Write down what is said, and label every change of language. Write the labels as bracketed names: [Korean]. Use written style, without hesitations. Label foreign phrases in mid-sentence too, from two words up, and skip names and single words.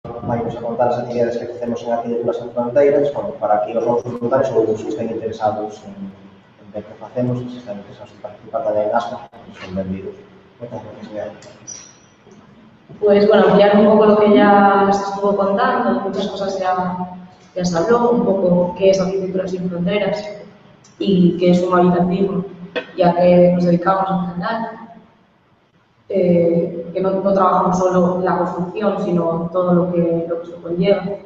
[Galician] vais a contar as actividades que facemos en Arquitectura Sen Fronteiras, para que os novos voluntarios ou os que estén interesados en ver que facemos, se están interesados en participar tamén en ASPA, son benvidos. Moitas gracias. [Spanish] Pues bueno, ampliar un poco lo que ya se estuvo contando, muchas cosas ya se habló, un poco qué es Arquitectura Sin Fronteras y qué es un habitativo, ya que nos dedicamos en general, que no trabajamos solo la construcción, sino todo lo que se conlleva.